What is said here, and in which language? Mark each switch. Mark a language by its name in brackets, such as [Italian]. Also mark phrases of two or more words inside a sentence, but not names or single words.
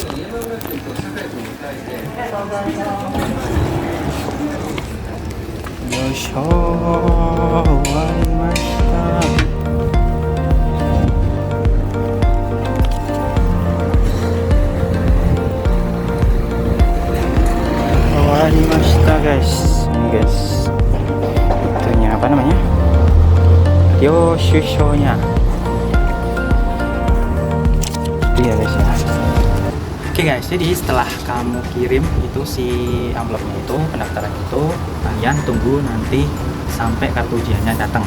[Japanese] よいしょ、終わりました。終わりました guys. [Indonesian] Ini guys, itunya apa namanya, Yoshushonya itu ya guys ya. Oke guys, jadi setelah kamu kirim itu si amplopnya itu, pendaftaran itu, kalian tunggu nanti sampai kartu ujiannya datang.